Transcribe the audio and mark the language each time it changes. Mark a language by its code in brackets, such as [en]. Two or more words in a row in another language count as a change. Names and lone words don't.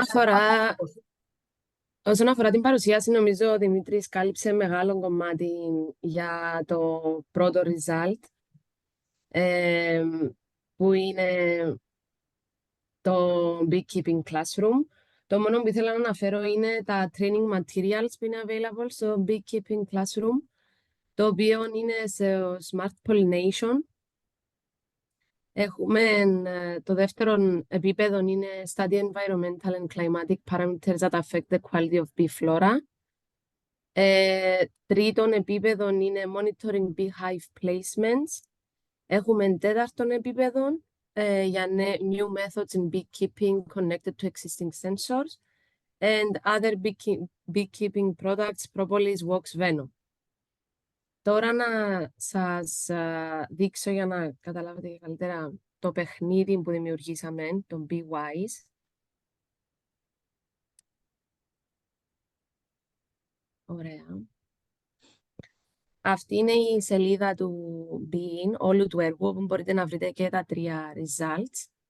[el] όσον αφορά την παρουσίαση, νομίζω ο Δημήτρης κάλυψε μεγάλο κομμάτι για το πρώτο result, που είναι το Beekeeping Classroom, Το μόνο που ήθελα να αναφέρω είναι τα [en] training materials [el] που είναι available στο Beekeeping Classroom, το οποίο είναι σε Smart Pollination. Έχουμε το δεύτερο επίπεδο είναι [en] Study Environmental and Climatic Parameters that affect the quality of bee flora. [el] Τρίτον επίπεδο είναι [en] Monitoring Beehive Placements. [el] Έχουμε τέταρτον επίπεδο για [en] new methods in beekeeping connected to existing sensors and other beekeeping products, propolis, wax, venom. [el] Τώρα να σας δείξω για να καταλάβετε καλύτερα το παιχνίδι που δημιουργήσαμε, το BeeWise. Ωραία. Αυτή είναι η σελίδα του Bein, όλου του έργου, όπου μπορείτε να βρείτε και τα 3 results.